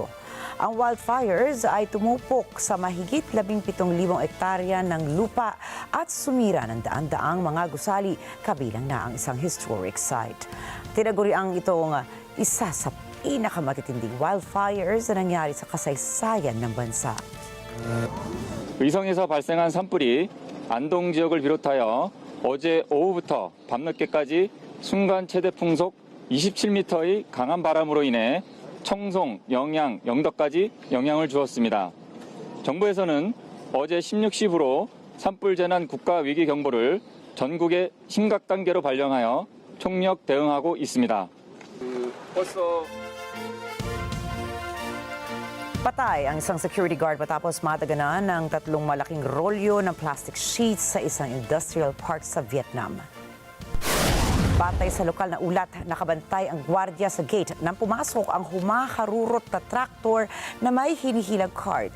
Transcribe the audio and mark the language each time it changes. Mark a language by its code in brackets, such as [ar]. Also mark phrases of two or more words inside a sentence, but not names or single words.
[tl] Ang wildfires ay tumupok sa mahigit 17,000 hektarya ng lupa at sumira ng daan-daang mga gusali, kabilang na ang isang [en] historic site. [tl] Tinaguriang itong isa sa pinakamatitinding wildfires na nangyari sa kasaysayan ng bansa. [ko] 의성에서 발생한 산불이 안동 지역을 비롯하여 어제 오후부터 밤늦게까지 순간 최대 풍속 27m의 강한 바람으로 인해 청송, 영양, 영덕까지 영향을 주었습니다. 정부에서는 어제 16시부로 산불 재난 국가 위기 경보를 전국에 심각 단계로 발령하여 총력 대응하고 있습니다. [tl] Patay ang isang [en] security guard [tl] matapos mataganan ng 3 malaking rolyo ng [en] plastic sheets [tl] sa isang [en] industrial park [tl] sa Vietnam. Batay sa lokal na ulat, nakabantay ang gwardiya sa gate nang pumasok ang humaharurot na traktor na may hinihilang cart.